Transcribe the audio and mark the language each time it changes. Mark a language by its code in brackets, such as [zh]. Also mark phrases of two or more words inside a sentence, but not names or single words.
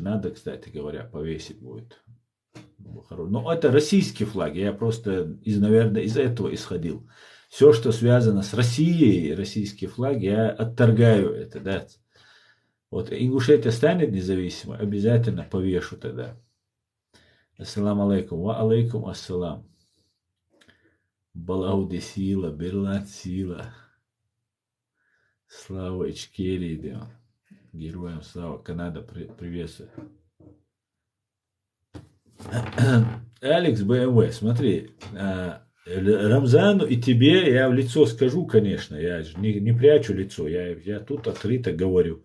[ru] Надо, кстати говоря, повесить будет. Но это российские флаги. Я просто, наверное, из этого исходил. Все, что связано с Россией, российские флаги, я отторгаю это. Да. Вот Ингушетия станет независимой, обязательно повешу тогда. [ar] السلام عليكم. وعليكم السلام. [ru] Балауди сила, Берланд сила. Слава Ичкерии, героям слава. Канада приветствует. Алекс БМВ, смотри, Рамзану и тебе я в лицо скажу, конечно, я же не прячу лицо, я тут открыто говорю.